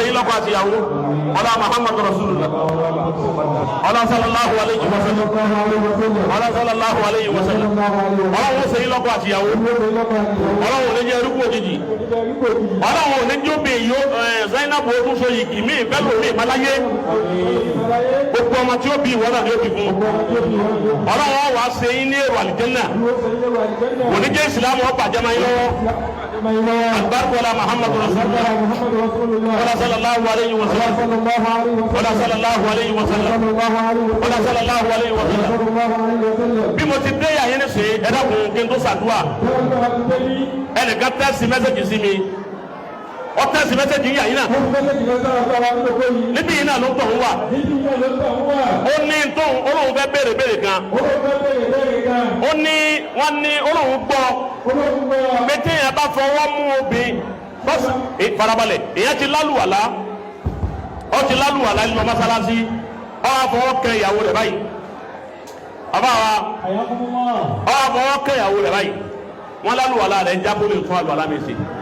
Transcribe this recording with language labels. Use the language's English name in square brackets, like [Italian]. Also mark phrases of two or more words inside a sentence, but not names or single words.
[Yoruba] yín lọ́kọ àtìyàwó ọlọ́ [Arabic] محمد رسول الله [Yoruba] ọlọ́ [Arabic] صلى الله عليه وسلم [Yoruba] ọlọ́ [Arabic] صلى الله عليه وسلم [Yoruba] ọlọ́wọ́ ṣe yín lọ́kọ àtìyàwó ọlọ́wọ́ ní jẹ́ erúkú òjijì ọlọ́wọ́ ní jóbe yó Zainabu ọdún so yìí mí bẹ́lú mi ìmọ̀láyé gbogbo ọmọ tí ó bí ìwọ́n náà ni ó bí fún ọlọ́wọ́ wà ṣe yín ní èrò àlìjẹ́nà òní jẹ́ ìsìlámù ọ̀pá jẹ́mọ́ yín lọ́wọ́ albarkola [Arabic] محمد رسول الله [Yoruba] wala [Arabic] صلى الله عليه وسلم [Yoruba] wala [Arabic] صلى الله عليه وسلم [Yoruba] wala [Arabic] صلى الله عليه وسلم [Yoruba] bí mo ti dé yàyé ní sè é ẹ̀dá kun kí n tó sàdúrà ẹnìkan tẹ́sí mẹ́sẹ̀gì sí mi ọ tẹ́sí mẹ́sẹ̀gì yàyé náà níbi yìí náà ló ń tọ̀ ń wà ó ní tóun olóhùn fẹ́ béèrè kan ó ní wọ́n ní olóhùn gbọ́ pété yẹn bá fọwọ́ mú obìnrin bọ́sì farabalẹ̀ èyàn ti lálùwàlá ọ ti lálùwàlá lọ mọ́sálásí ọ wá fọwọ́ kẹ ìyàwó rẹ̀ báyìí àbáwa ọ wá fọwọ́ kẹ ìyàwó rẹ̀ báyìí wọ́n lálùwàlá rẹ̀ ń jábọ́ lè tún àlùwàlá mi sí